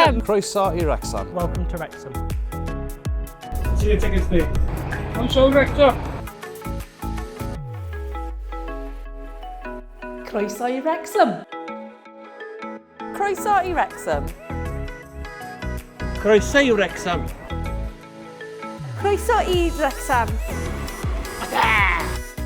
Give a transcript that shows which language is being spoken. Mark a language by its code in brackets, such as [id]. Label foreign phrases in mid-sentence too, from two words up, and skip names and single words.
[cy] Croeso I Wrecsam. [en] Welcome to Wrecsam. See your tickets there. I'm so Wrecsam. [cy] Croeso I Wrecsam. Croeso I Wrecsam. Croeso I Wrecsam. Croeso I Wrecsam.